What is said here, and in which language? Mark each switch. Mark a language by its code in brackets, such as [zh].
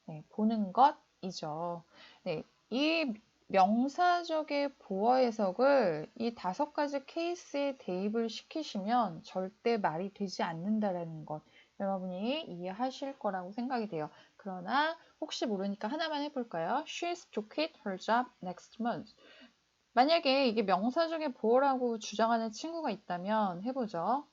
[ko] 보는 것이죠. 이 명사적의 보어 해석을 이 5가지 케이스에 대입을 시키시면 절대 말이 되지 않는다라는 것 여러분이 이해하실 거라고 생각이 돼요. 그러나 혹시 모르니까 하나만 해볼까요? [en] She's to quit her job next month. [ko] 만약에 이게 명사적의 보어라고 주장하는 친구가 있다면 해보죠.